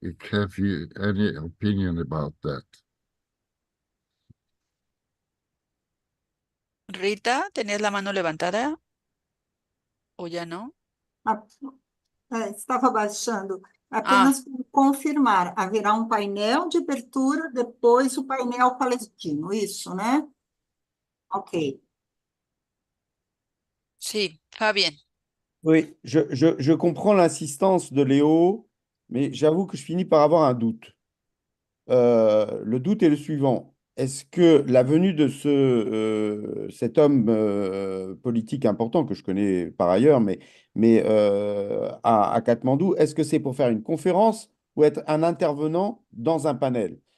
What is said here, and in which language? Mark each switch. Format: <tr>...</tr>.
<en>Have you any opinion about that?</en> <es>Rita, ¿tenías la mano levantada o ya no?</es> <pt>Estava baixando. Ah, Apenas para confirmar, haverá um painel de abertura, depois o painel palestino, isso, né? Ok.</pt> <es>sí, Fabien.</es> <fr>Oui, je comprends l'insistance de Léo, mais j'avoue que je finis par avoir un doute. Le doute est le suivant. Est-ce que la venue de cet homme politique important que je connais par ailleurs, mais à Katmandou, est-ce que c'est pour faire une conférence ou être un intervenant dans un panel?</fr>